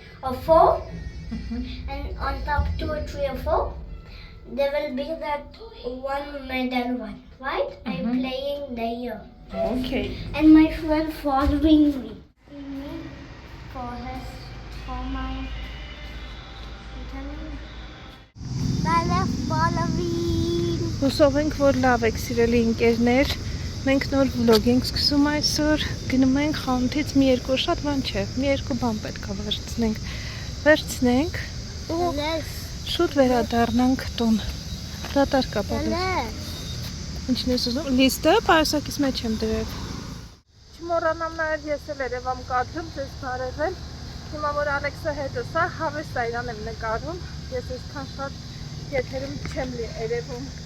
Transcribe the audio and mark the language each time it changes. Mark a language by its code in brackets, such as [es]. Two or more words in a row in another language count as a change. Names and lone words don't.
[en] or 4, and on top 2 or 3 or 4, there will be that one middle one, right? I'm playing there. Okay. And my friend following me. For my Bala following. [hy] Հուսով ենք, որ լավ եք սիրելի ընկերներ, մենք նոր վլոգ ենք սկսում այսօր, գնում ենք խանութից մի երկու շատ բան չէ, մի երկու բան պետք է վերցնենք ու շուտ վերադառնանք տուն, դատարկ է պատրաստ, ինչն ես ուզում, լիստը պայուսակից մեջ եմ դրել, չմոռանամ նաև ես էլ երևամ կադրում, ձեզ բարևել, հիմա որ Ալեքսը հետս է, հավես այրան եմ նկարում, ես այսքան շատ եթերում չեմ երևում